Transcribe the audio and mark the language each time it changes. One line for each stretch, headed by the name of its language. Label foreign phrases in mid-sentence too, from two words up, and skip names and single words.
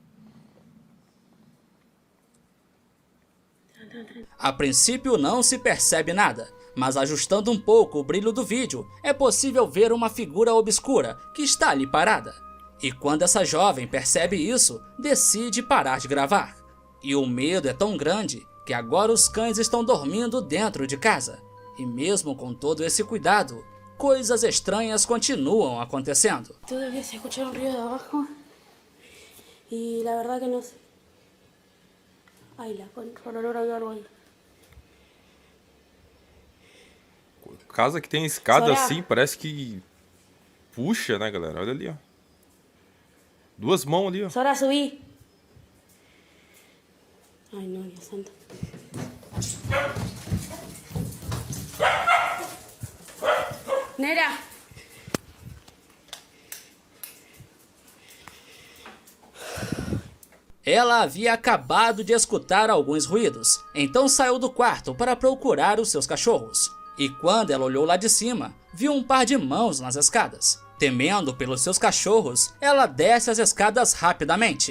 Portuguese: A princípio não se percebe nada, mas ajustando um pouco o brilho do vídeo, é possível ver uma figura obscura que está ali parada. E quando essa jovem percebe isso, decide parar de gravar. E o medo é tão grande que agora os cães estão dormindo dentro de casa. E mesmo com todo esse cuidado, coisas estranhas continuam acontecendo.
Spanish: Todavía se escucha un ruido de abajo. Y la verdad que no sé. Ay, la concha, por olor hay algo ahí.
Portuguese: Casa que tem escada Soraya. assim, parece que puxa, né, galera? Olha ali, ó. Duas mãos ali, ó.
Spanish: Sora, subí. Ay, no, Dios santo. Nera.
Portuguese: Ela havia acabado de escutar alguns ruídos, então saiu do quarto para procurar os seus cachorros. E quando ela olhou lá de cima, viu um par de mãos nas escadas. Temendo pelos seus cachorros, ela desce as escadas rapidamente.